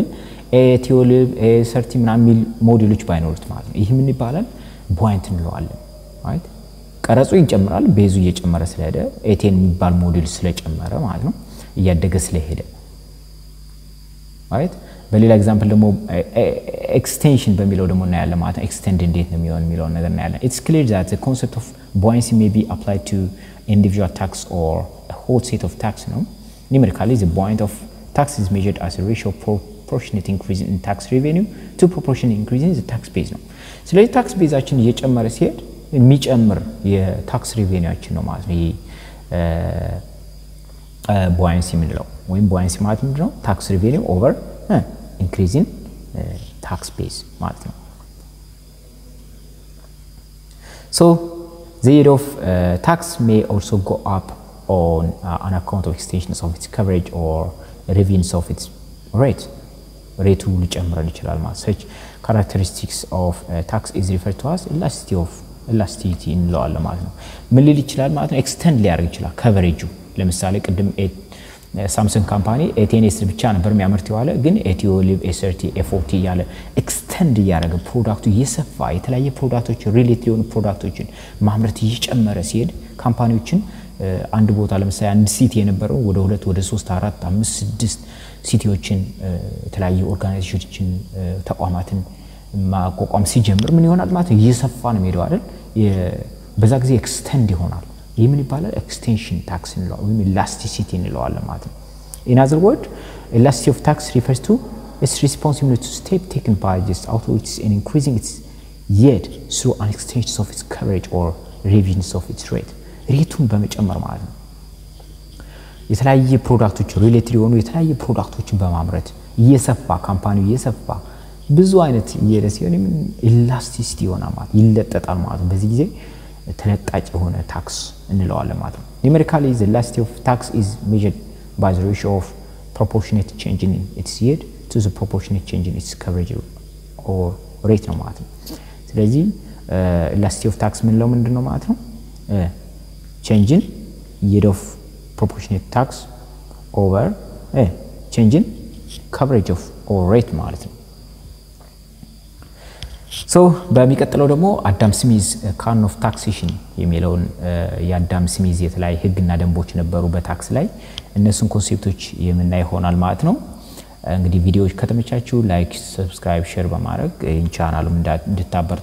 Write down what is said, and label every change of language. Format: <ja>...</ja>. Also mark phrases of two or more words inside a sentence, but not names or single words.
<am>ኤቲዮሊብ ኤ30 ምናምን ሚል ሞዴሎች ባይኖሩት ማለት ነው ይሄ ምን ይባላል ቡoyant እንለዋለን right ቀረጹ ይጨምራል ቤዙ እየጨመረ ስለሄደ ኤቴን የሚባል ሞዴል ስለጨመረ ማለት ነው እያደገ ስለሄደ right በሌላ ኤግዛምፕል ደግሞ ኤክስቴንሽን በሚለው ደግሞ እናያለን ማለት ነው ኤክስቴንድ እንዴት ነው የሚለው ነገር እናያለን</am> <en>it's clear that the concept of buoyancy may be applied to individual tax or a whole set of tax no numerically the buoyant of tax is measured as a ratio of proportionate increase in tax revenue to proportionate increase in the tax base</en> <am>ነው ስለዚህ ታክስ ቤዛችን እየጨመረ ሲሄድ የሚጨምር የታክስ ሬቬኒውአችን ነው ማለት ነው ይሄ buoyancy ምንለው ወይም buoyancy ማለት ምንድነው</am> <en>tax revenue over increase in tax base</en> <am>ማለት ነው</am> <en>so the rate of tax may also go up on account of extensions of its coverage or revenues of its rate rate</en> <am>ሊጨምር ይችላል ማለት</am> <en>such characteristics of tax is referred to as elasticity</en> <am>እንለዋለን ማለት ነው ምን ሊል ይችላል ማለት ነው ኤክስቴንድ ሊያደርግ ይችላል ከቨሬጁ ለምሳሌ ቅድም ሳምሰንግ ካምፓኒ ኤቴንኤስ ብቻ ነበር የሚያመርት ይዋለ ግን ኤቲዮሊብ ኤ30 ኤ40 ያለ ኤክስቴንድ ያደረገ ፕሮዳክቱ እየሰፋ የተለያየ ፕሮዳክቶች ሪሌት ሊሆኑ ፕሮዳክቶችን ማምረት እየጨመረ ሲሄድ ካምፓኒዎችን አንድ ቦታ ለምሳሌ አንድ ሲቲ የነበረው ወደ 2 ወደ 3 4 5 6 ሲቲዎችን የተለያየ ኦርጋናይዜሽኖችን ተቋማትን ማቋቋም ሲጀምር ምን ይሆናል ማለት እየሰፋ ነው የሚሄደው አይደል በዛ ጊዜ ኤክስቴንድ ይሆናል ይሄ ምን ይባላል ኤክስቴንሽን ታክስ እንለዋለን ወይም elasticity እንለዋለን ማለት ነው</am> <en>in other word elasticity of tax refers to its responsibility to step taken by this authorities in increasing its yield through an extension of its coverage or revenues of its rate</en> <am>ሬቱን በመጨመር ማለት ነው የተለያየ ፕሮዳክቶች ሪሌትድ የሆኑ የተለያየ ፕሮዳክቶችን በማምረት እየሰፋ ካምፓኒው እየሰፋ ብዙ አይነት የለሲዮን elasticity ይሆናል ማለት ይለጠጣል ማለት በዚህ ጊዜ ተለጣጭ የሆነ ታክስ እንለዋለን ማለት ነው</am> <en>numerically the elasticity of tax is measured by the ratio of proportionate change in its yield to the proportionate change in its coverage or rate</en> <am>ነው ማለት ነው ስለዚህ</am> <en>elasticity of tax</en> <am>ምንለው ምንድነው ማለት ነው</am> <en>change in yield of proportionate tax over change in coverage of or rate</en> <am>ማለት ነው so በሚቀጥለው ደግሞ አዳም ስሚዝ</am> <en>canon of taxation</en> <am>የሚለውን የአዳም ስሚዝ የተለያየ ህግና ደንቦች ነበሩ በታክስ ላይ እነሱን ኮንሴፕቶች የምናይ ሆናል ማለት ነው እንግዲህ ቪዲዮዎች ከተመቻችሁ</am> <en>like subscribe share</en> <am>በማድረግ ቻናሉን እንድታበረታቱ</am>